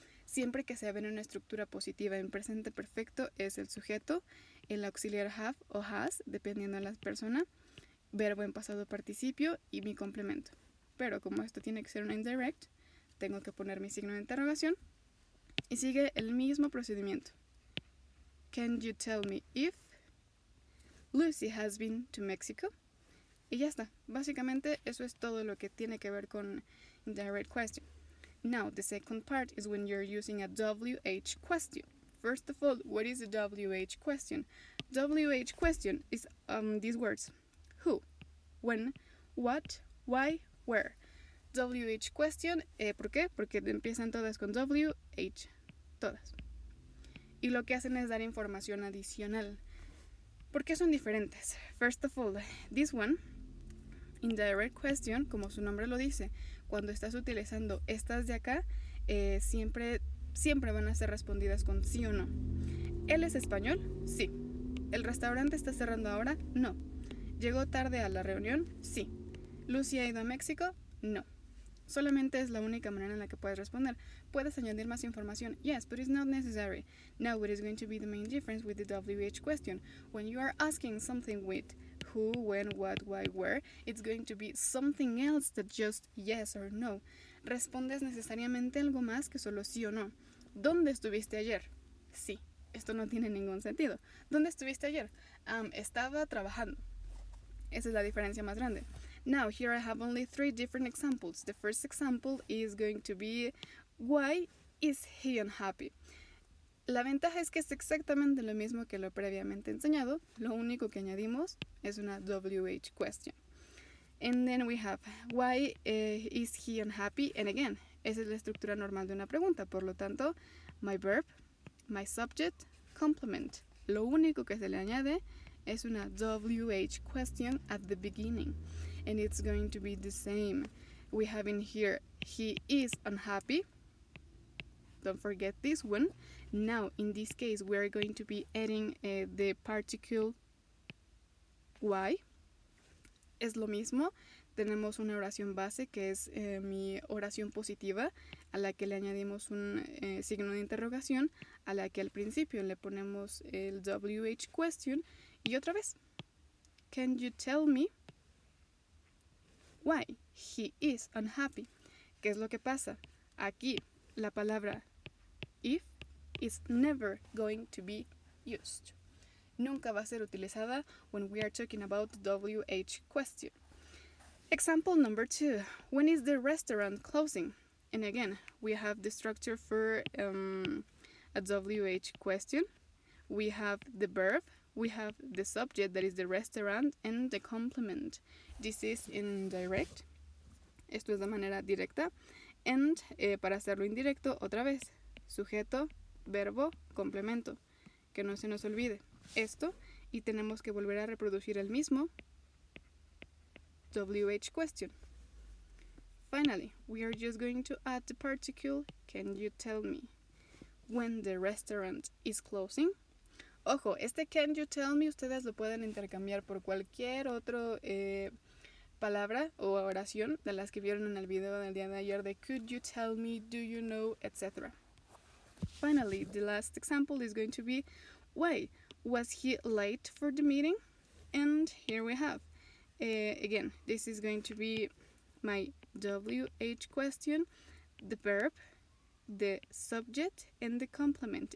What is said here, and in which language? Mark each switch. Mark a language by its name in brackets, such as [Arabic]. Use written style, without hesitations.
[Spanish] Siempre que se ve en una estructura positiva en presente perfecto es el sujeto, el auxiliar have o has, dependiendo de la persona, verbo en pasado participio y mi complemento. Pero como esto tiene que ser una indirect, tengo que poner mi signo de interrogación y sigue el mismo procedimiento. [English] Can you tell me if Lucy has been to Mexico? [Spanish] Y ya está. Básicamente eso es todo lo que tiene que ver con indirect question. [English] Now, the second part is when you're using a WH question. First of all, what is a WH question? WH question is these words. Who, when, what, why, where. [Spanish] WH question, ¿por qué? Porque empiezan todas con WH, todas. y lo que hacen es dar información adicional. ¿Por qué son diferentes? [English] First of all, this one, indirect question, [Spanish] como su nombre lo dice, cuando estás utilizando estas de acá, siempre van a ser respondidas con sí o no. ¿Él es español? Sí. ¿El restaurante está cerrando ahora? No. ¿Llegó tarde a la reunión? Sí. ¿Lucy ha ido a México? No. Solamente es la única manera en la que puedes responder. Puedes añadir más información. [English] Yes, but it's not necessary. Now, what is going to be the main difference with the WH question? When you are asking something with who, when, what, why, where, it's going to be something else than just yes or no. [Spanish] Respondes necesariamente algo más que solo sí o no. ¿Dónde estuviste ayer? Sí. Esto no tiene ningún sentido. ¿Dónde estuviste ayer? Estaba trabajando. Esa es la diferencia más grande. [English] Now, here I have only 3 different examples. The first example is going to be, why is he unhappy? [Spanish] La ventaja es que es exactamente lo mismo que lo previamente enseñado. Lo único que añadimos es una WH question. [English] And then we have, why is he unhappy? And again, [Spanish] esa es la estructura normal de una pregunta. Por lo tanto, [English] my verb, my subject, [Spanish] complement. Lo único que se le añade es una WH question [English] at the beginning. And it's going to be the same. We have in here, he is unhappy. Don't forget this one. Now, in this case, we are going to be adding the particle why. [Spanish] Es lo mismo. Tenemos una oración base que es mi oración positiva, a la que le añadimos un signo de interrogación, a la que al principio le ponemos el WH question. Y otra vez, [English] can you tell me why he is unhappy? [Spanish] ¿Qué es lo que pasa? Aquí la palabra [English] if is never going to be used. [Spanish] Nunca va a ser utilizada [English] when we are talking about the WH question. Example number 2. When is the restaurant closing? And again, we have the structure for a WH question. We have the verb, we have the subject, that is the restaurant, and the complement. This is indirect. [Spanish] Esto es de manera directa. And para hacerlo indirecto, otra vez, sujeto, verbo, complemento. Que no se nos olvide esto. Y tenemos que volver a reproducir el mismo WH question. [English] Finally, we are just going to add the particle, can you tell me when the restaurant is closing? [Spanish] Ojo, este [English] can you tell me [Spanish] ustedes lo pueden intercambiar por cualquier otro palabra o oración de las que vieron en el video del día de ayer de [English] could you tell me, do you know, [Spanish] etc. [English] Finally, the last example is going to be why was he late for the meeting? And here we have again, this is going to be my WH question, the verb, the subject, and the complement.